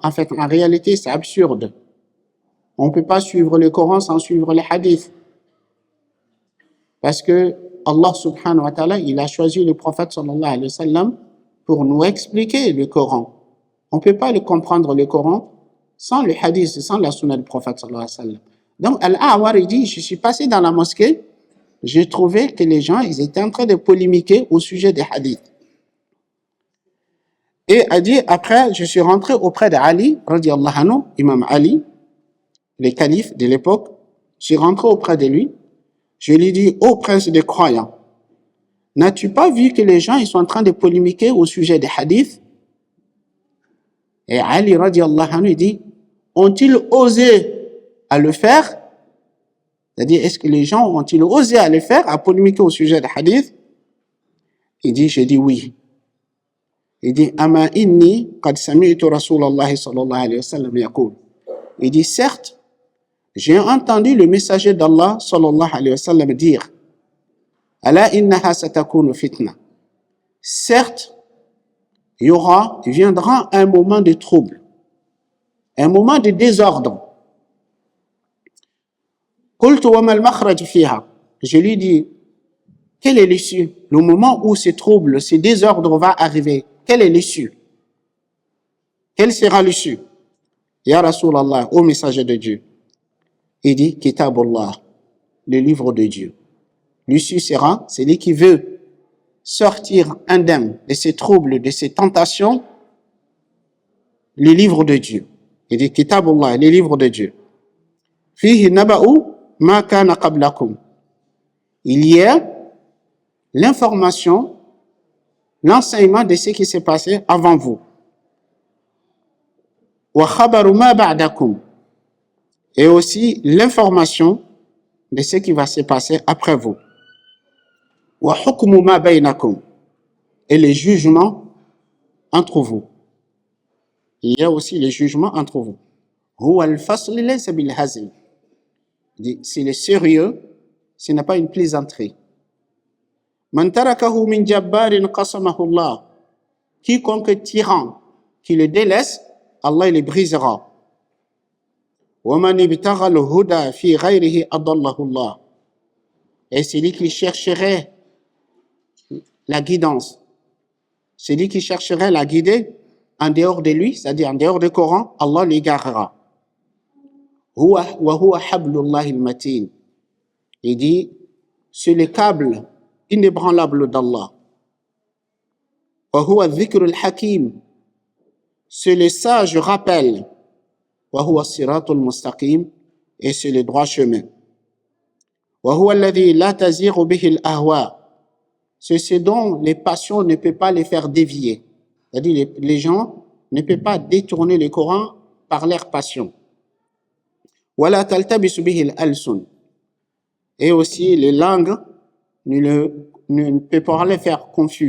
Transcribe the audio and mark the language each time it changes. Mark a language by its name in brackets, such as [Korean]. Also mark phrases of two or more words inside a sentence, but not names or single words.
[French] En fait, en réalité, c'est absurde. On ne peut pas suivre le Coran sans suivre les hadiths. Parce que [Arabic] الله سبحانه وتعالى, [French] il a choisi le prophète [Arabic] صلى الله عليه وسلم [French] pour nous expliquer le Coran. On ne peut pas le comprendre le Coran sans le hadith, sans la sunna du prophète [Arabic] صلى الله عليه وسلم. [French] Donc, Al-A'war, il dit, je suis passé dans la mosquée, j'ai trouvé que les gens, ils étaient en train de polémiquer au sujet des hadiths. Et a dit, après, je suis rentré auprès d'Ali, [Arabic] رضي الله عنه, [French] imam Ali, le calife de l'époque, je suis rentré auprès de lui, je lui dis, ô prince des croyants, n'as-tu pas vu que les gens, ils sont en train de polémiquer au sujet des hadiths? Et Ali, [Arabic] رضي الله عنه, [French] dit, ont-ils osé à le faire? C'est-à-dire, est-ce que les gens ont-ils osé à le faire, à polémiquer au sujet des hadiths? Il dit, je dis oui. Il dit, [Arabic] أما إني قد سمعت رسول الله صلى الله عليه وسلم يقول. [French] Il dit, certes, j'ai entendu le messager d'Allah [Arabic] صلى الله عليه وسلم [French] dire, [Arabic] ألا إنها ستكون فتنة. [French] Certes, il viendra un moment de trouble, un moment de désordre. [Arabic] قلت وما المخرج فيها. [French] Je lui dis, quelle est l'issue? Le moment où ce trouble, ce désordre va arriver, quelle est l'issue? Quelle sera l'issue? [Arabic] يا رسول الله, [French] ô messager de Dieu. Il dit, Kitabullah, le livre de Dieu. L'issue sera, celui qui veut sortir indemne de ces troubles, de ces tentations, les livres de Dieu. Il dit Kitabullah, les livres de Dieu. [Arabic] فيه نبأ ما كان قبلكم. [French] Il y a l'information, l'enseignement de ce qui s'est passé avant vous. [Arabic] وخبر ما بعدكم. [French] Et aussi l'information de ce qui va se passer après vous. [Arabic] وحكم ما بينكم. [French] Et les jugements entre vous. Il y a aussi les jugements entre vous. [Arabic] هو الفصل ليس بالهزل. [French] C'est le sérieux, ce n'est pas une plaisanterie. [Arabic] من تركه من جبار قصمه الله. [French] Quiconque tyran qui le délaisse, Allah le brisera. [Arabic] ومن ابتغى الهدى في غيره أضله الله. [French] Et celui qui chercherait la guidance, celui qui chercherait la guider en dehors de lui, c'est-à-dire en dehors du Coran, Allah l'égarera. [Arabic] وهو حبل الله المتين. [French] Il dit, c'est le câble inébranlable d'Allah. [Arabic] وهو ذكر الحكيم. [French] C'est le sage rappel. [Arabic] وهو صراط المستقيم. [French] Et c'est le droit chemin. [Arabic] وهو الذي لا تزيغ به الأهواء. [French] C'est ce dont les passions ne peuvent pas les faire dévier. C'est-à-dire les gens ne peuvent pas détourner le Coran par leur passion. [Arabic] ولا تلتبس به الألسن. [French] Et aussi les langues ne peuvent pas les faire confus.